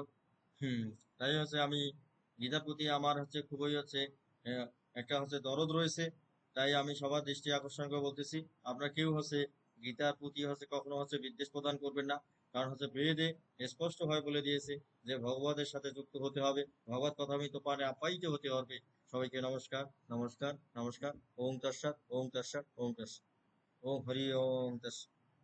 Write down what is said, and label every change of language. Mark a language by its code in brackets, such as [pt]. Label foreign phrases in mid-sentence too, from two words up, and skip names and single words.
[bn] হুম তাই হচ্ছে আমি গীতার প্রতি আমার হচ্ছে খুবই হচ্ছে আহ, একটা হচ্ছে দরদ রয়েছে। তাই আমি সবার দৃষ্টি আকর্ষণ করে বলতেছি, আপনারা কেউ হচ্ছে গীতার প্রতি হচ্ছে কখনো হচ্ছে বিদ্বেষ প্রদান করবেন না। কারণ হচ্ছে বেদে স্পষ্ট ভাবে বলে দিয়েছে যে ভগবতের সাথে যুক্ত হতে হবে, ভগবত কথামৃত পানে আপ্যায়িত হতে হবে। সবাইকে নমস্কার, নমস্কার, নমস্কার। [sa] ওম তৎসৎ, ওম তৎসৎ, ওম তৎসৎ, ওম হরি ওম তৎসৎ।